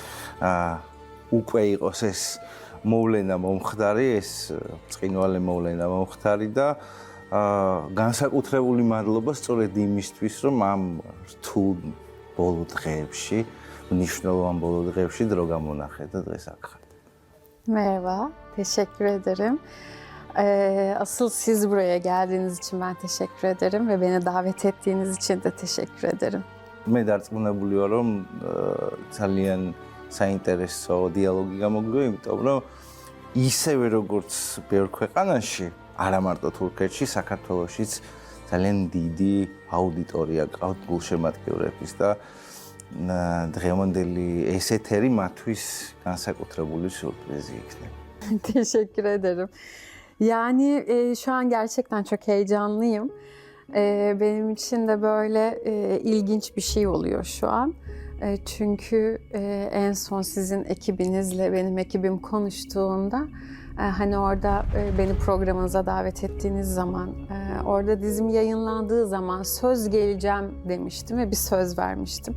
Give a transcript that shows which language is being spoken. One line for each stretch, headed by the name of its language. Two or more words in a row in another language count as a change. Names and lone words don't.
Georgian: უკვე იყოს ეს მოვლენა მომხდარი, ეს ბრწყინვალე მოვლენა მომხდარი და განსაკუთრებული მადლობა სწორედ იმისთვის, რომ ამ რთულ ბოლო დღეებში, მნიშვნელოვან bolo დღეებში დრო გამონახეთ და დღეს აქ ხართ.
Turkish: Merhaba, teşekkür ederim. Asıl siz buraya geldiğiniz için ben teşekkür ederim ve beni davet ettiğiniz için de teşekkür ederim.
Georgian: მე დარწმუნებული ვარ, რომ ძალიან საინტერესო დიალოგი გამოგვიყვება, იმიტომ რომ ისევე როგორც ბევრ ქვეყანაში, არა მარტო თურქეთში, საქართველოშიც ძალიან დიდი აუდიტორია ყავთ გულშემატკივრების და დღევანდელი ეს ეთერი მათთვის განსაკუთრებული სюрпризи იქნება.
Turkish: Teşekkür ederim. Yani şu an gerçekten çok heyecanlıyım. Benim için de böyle ilginç bir şey oluyor şu an. Çünkü en son sizin ekibinizle benim ekibim konuştuğunda hani orada beni programınıza davet ettiğiniz zaman orada dizim yayınlandığı zaman söz geleceğim demiştim ve bir söz vermiştim.